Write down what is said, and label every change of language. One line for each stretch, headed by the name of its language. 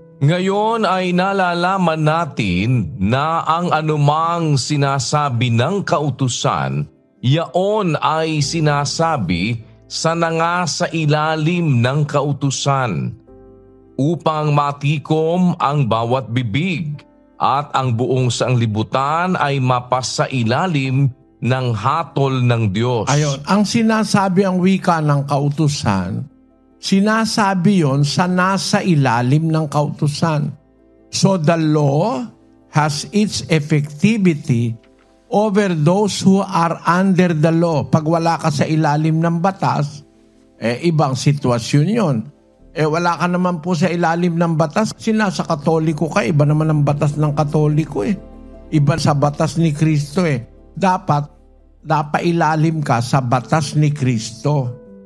Filipino: Ngayon ay nalalaman natin na ang anumang sinasabi ng kautusan, yaon ay sinasabi sa nangasa ilalim ng kautusan, upang matikom ang bawat bibig at ang buong sanglibutan ay mapasa ilalim ng hatol ng Diyos. Ayon, ang sinasabi ang wika ng kautusan, sinasabi yon sa nasa ilalim ng kautusan.
English: So the law has its effectivity over those who are under the law.
Filipino: Pag wala ka sa ilalim ng batas, ibang sitwasyon yon. Wala ka naman po sa ilalim ng batas kasi nasa Katoliko ka. Iba naman ang batas ng Katoliko eh. Iba sa batas ni Kristo eh. Dapat napailalim ka sa batas ni Kristo.